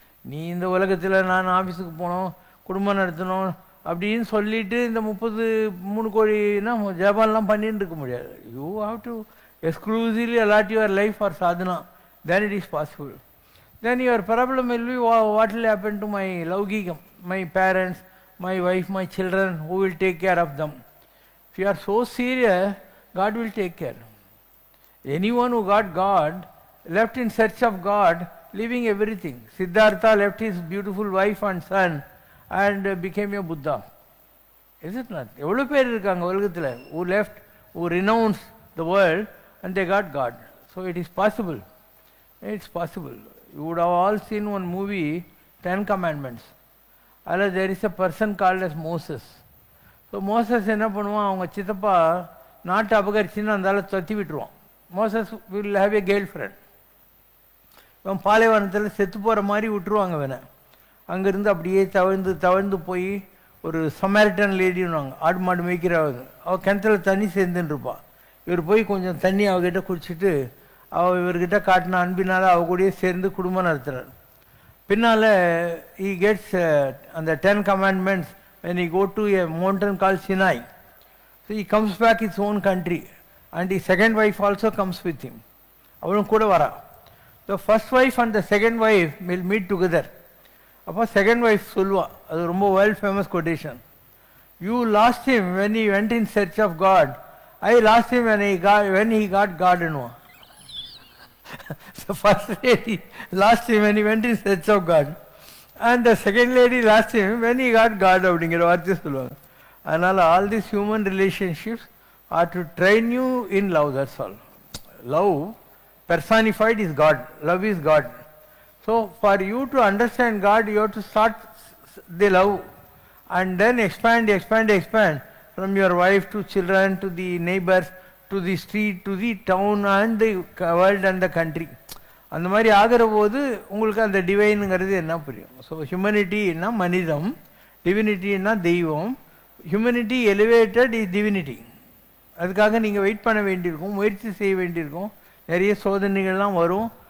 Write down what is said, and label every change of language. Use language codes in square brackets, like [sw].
[ta] நீ இந்த உலகத்தில் நான் ஆஃபீஸுக்கு போனோம், குடும்பம் நடத்தணும் அப்படின்னு சொல்லிட்டு இந்த 33 கோடினா ஜபான்லாம் பண்ணிட்டு இருக்க முடியாது. [en] You have to exclusively allot your life for sadhana, then it is possible. Then your problem will be what will happen to my லௌகீகம், my parents, my wife, my children, who will take care of them? If you are so serious, God will take care. Anyone who got God, left in search of God, leaving everything. Siddhartha left his beautiful wife and son and became a Buddha. Is it not? [ta] எவ்வளோ பேர் இருக்காங்க உலகத்தில் [en] who left, who renounced the world and they got God. So it is possible. It's possible. You would have all seen one movie, 10 Commandments. [ta] அதில் [en] there is a person called as Moses. [ta] So Moses என்ன பண்ணுவான், அவங்க சித்தப்பா நாட்டை அபகரிச்சின்னு அந்த ஆளை தொத்தி விட்டுருவான். Moses [en] Will have a girlfriend. [ta] இவன் பாலைவனத்தில் செத்து போகிற மாதிரி விட்டுருவாங்க இவனை. அங்கேருந்து அப்படியே தவழ்ந்து போய் ஒரு சமாரிட்டன் லேடின்னுவாங்க, ஆடு மாடு மேய்க்கிறவங்க. அவள் கிணத்துல தண்ணி சேர்ந்துன்னு இருப்பாள். இவர் போய் கொஞ்சம் தண்ணி அவகிட்ட குடிச்சிட்டு இவர்கிட்ட காட்டின அன்பினால் அவ கூடயே சேர்ந்து குடும்பம் நடத்துகிறார். பின்னால் [en] he gets [ta] அந்த [en] 10 commandments when he go to a mountain called Sinai. So he comes back his own country and his second wife also comes with him. [ta] அவளும் கூட வரா. [en] The first wife and the second wife will meet together. அப்போ second wife சொல்லுவா, அது ரொம்ப world famous quotation. You lost him when he went in search of God. I lost him when he got God [ta] ன்னுவா. [en] The first lady lost him when he went in search of God, and the second lady lost him when he got God [ta] அப்படிங்கிற வார்த்தை சொல்லுவாங்க. அதனால் [en] all these human relationships are to train you in love, that's all. Love personified is God. Love is God. So for you to understand God, you have to start the love and then expand from your wife to children to the neighbors to the street to the town and the world and the country. [ta] அந்த மாதிரி ஆகிற போது உங்களுக்கு அந்த டிவைனுங்கிறது என்ன புரியும். So ஹியூமனிட்டின்னா மனிதம், டிவினிட்டின்னா தெய்வம். [en] Humanity elevated is divinity. [ta] அதுக்காக நீங்கள் வெயிட் பண்ண வேண்டியிருக்கும், முயற்சி செய்ய வேண்டியிருக்கும், நிறைய சோதனைகள்லாம் வரும்.